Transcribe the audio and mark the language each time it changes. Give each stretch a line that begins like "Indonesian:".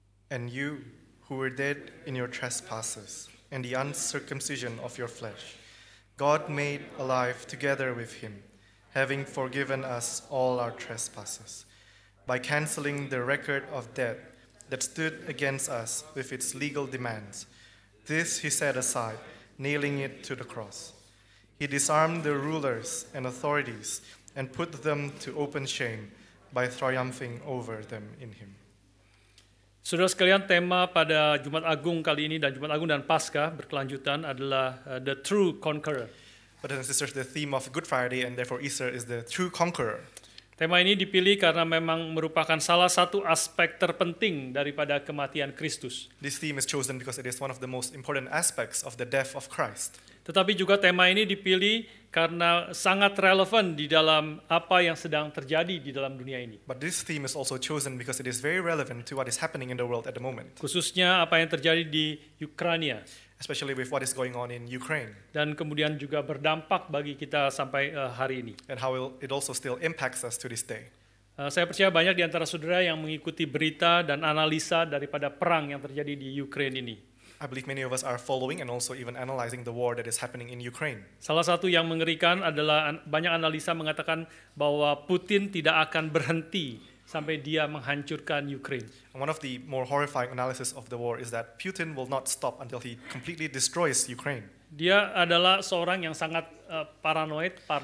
English: And you who were dead in your trespasses and the uncircumcision of your flesh, God made alive together with him, having forgiven us all our trespasses, by canceling the record of debt that stood against us with its legal demands. This he set aside, nailing it to the cross. He disarmed the rulers and authorities and put them to open shame by triumphing over them in him.
Indonesian: Saudara sekalian, tema pada Jumat Agung kali ini dan Jumat Agung dan Paskah berkelanjutan adalah
English: the true conqueror. Brothers and sisters, the theme of Good Friday and therefore Easter is the true conqueror.
Indonesian: Tema ini dipilih karena memang merupakan salah satu aspek terpenting daripada kematian Kristus.
English: This theme is chosen because it is one of the most important aspects of the death of Christ.
Indonesian: Tetapi juga tema ini dipilih karena sangat relevan di dalam apa yang sedang terjadi di dalam dunia ini.
English: But this theme is also chosen because it is very relevant to what is happening in the world at the moment,
Indonesian: Khususnya apa yang terjadi di Ukraina.
English: especially with what is going on in Ukraine
Indonesian: Dan kemudian juga berdampak bagi kita sampai hari ini.
English: and how it also still impacts us to this day.
Indonesian: Saya percaya banyak di antara saudara yang mengikuti berita dan analisa daripada perang yang terjadi di Ukraina ini.
English: I believe many of us are following and also even analyzing the war that is happening in Ukraine.
Indonesian: Salah satu yang mengerikan adalah banyak analisa mengatakan bahwa Putin tidak akan berhenti sampai dia menghancurkan Ukraina.
English: And one of the more horrifying analysis of the war is that Putin will not stop until he completely destroys Ukraine.
Indonesian: Dia adalah seorang yang sangat paranoid.